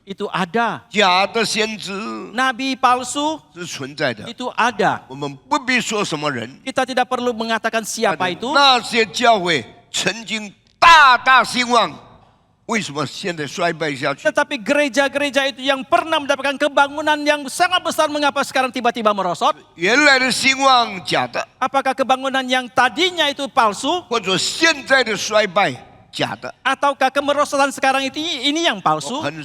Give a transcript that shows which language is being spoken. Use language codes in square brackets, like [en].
[id] itu ada. [zh] 假的先知 [id] Nabi palsu [zh] 是存在的。 [id] itu ada. [zh] 我们不必说什么人， [id] Kita tidak perlu mengatakan siapa itu. [zh] 那些教会曾经大兴旺，为什么现在衰败下去？ [id] Tetapi gereja-gereja itu yang pernah mendapatkan kebangunan yang sangat besar, mengapa sekarang tiba-tiba merosot? [zh] 原来的兴旺假的， [id] Apakah kebangunan yang tadinya itu palsu? [zh] 或者现在的衰败假的？ [id] Ataukah kemerosotan sekarang itu ini yang palsu?